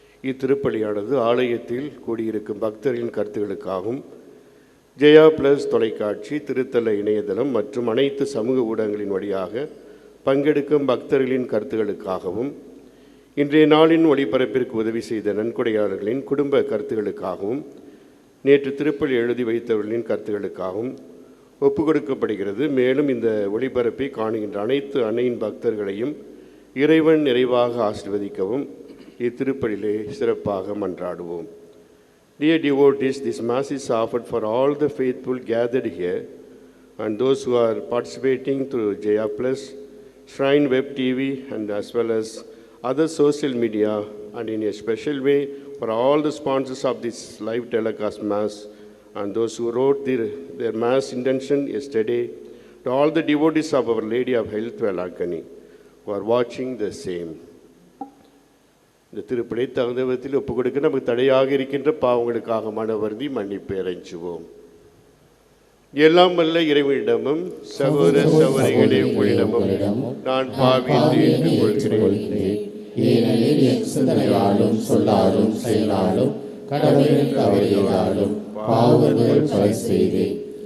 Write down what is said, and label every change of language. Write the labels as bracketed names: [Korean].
[Tamil] இத்திருப்பலியானது ஆலயத்தில் கூடியிருக்கும் பக்தர்களின் கருத்துக்களுக்காகவும் ஜெயா பிளஸ் தொலைக்காட்சி, திருத்தல இணையதளம் மற்றும் அனைத்து சமூக ஊடகங்களின் வழியாக பங்கெடுக்கும் பக்தர்களின் கருத்துக்களுக்காகவும் இன்றைய நாளின் ஒளிபரப்பிற்கு உதவி செய்த நன்கொடையாளர்களின் குடும்ப கருத்துக்களுக்காகவும் நேற்று திருப்பலி எழுதி வைத்தவர்களின் கருத்துக்களுக்காகவும் ஒப்பு கொடுக்கப்படுகிறது. மேலும் இந்த ஒளிபரப்பை காணுகின்ற அனைத்து அன்னையின் பக்தர்களையும் இறைவன் நிறைவாக ஆசீர்வதிக்கவும் இத்திருப்பலிலே சிறப்பாக மன்றாடுவோம். [English] Dear devotees, this Mass is offered for all the faithful gathered here and those who are participating through Jaya Plus, Shrine Web TV and as well as other social media, and in a special way for all the sponsors of this live telecast Mass and those who wrote their Mass intention yesterday, to all the devotees of Our Lady of Health Velakani who are watching the same. [Tamil] இந்த திருப்பலி தகுந்த விதத்தில் ஒப்புக் கொடுக்க நமக்கு தடையாக இருக்கின்ற பாவங்களுக்காக மனவருந்தி மன்னிப்பு இறைஞ்சுவோம். எல்லாம் வல்ல இறைவனிடமும் சகோதர சகோதரிகளே உங்களிடமும் நான் பாவி என்று ஏற்றுக்கொள்கிறேன். ஏனெனில் என் சிந்தனையாலும் சொல்லாலும் செயலாலும் கடவுளின் தவறியதாலும் பாவங்கள் பல செய்தேன்.